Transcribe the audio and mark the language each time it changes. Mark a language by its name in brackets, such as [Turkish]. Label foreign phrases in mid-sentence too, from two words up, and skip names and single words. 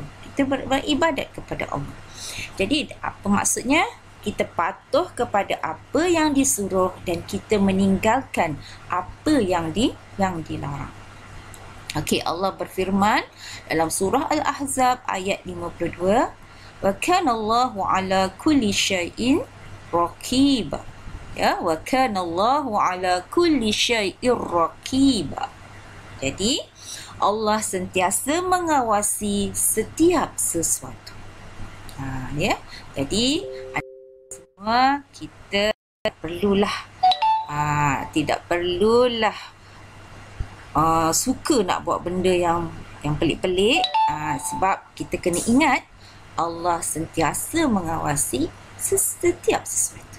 [Malay] Kita beribadat kepada Allah. Jadi apa maksudnya? Kita patuh kepada apa yang disuruh dan kita meninggalkan apa yang dilarang. Okey, Allah berfirman dalam surah Al-Ahzab ayat 52, [Arabic] وكان الله على كل شيء رقيبا. Ya, وكان الله على كل شيء رقيبا. [Malay] Jadi Allah sentiasa mengawasi setiap sesuatu. Ya. Jadi semua kita tidak perlulah suka nak buat benda yang pelik-pelik, sebab kita kena ingat Allah sentiasa mengawasi setiap sesuatu.